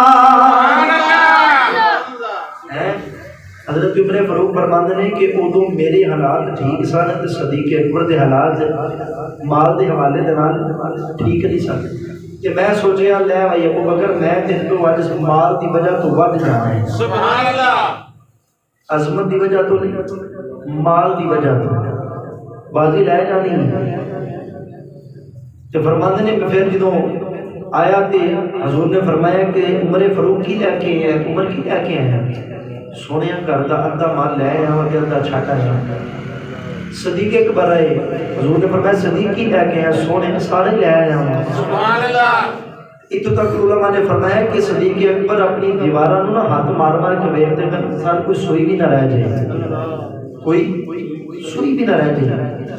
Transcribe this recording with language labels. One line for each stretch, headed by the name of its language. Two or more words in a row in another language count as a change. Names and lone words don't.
Punjabi: حضرت عمر فاروق فرماندے نے کہ ادو میرے حالات ٹھیک سن تے صدیق اکبر دے حالات مال دے حوالے دے نال ٹھیک نہیں سن. کہ میں سوچیا لے بھائی ابو بکر میں تیرے تو اج مال دی وجہ تو ود جانا ہے.
Arabic: سبحان اللہ.
Punjabi: عظمت دی وجہ تو نہیں، مال دی وجہ تو بازی لے جانی ہے. تے فرماندے نے پھر جدوں آیا تے حضور نے فرمایا کہ عمر فاروق کی لے کے ہے؟ عمر کی لے کے ہے؟ سونے گھر دا ادھا مال لے آیا وا تے ادھا چھڈ آیا. صدیق اکبر آئے، حضور نے فرمایا صدیق کی لے کے آیا؟ سونے سارے لے آیا وا.
Arabic: سبحان اللہ.
Punjabi: اتوں تک علماء نے فرمایا کہ صدیق اکبر اپنی دیواراں نوں نہ ہاتھ مار مار کے ویکھتے ہیں سارے کوئی سوئی بھی نہ رہ جائے، کوئی سوئی بھی نہ رہ جائے.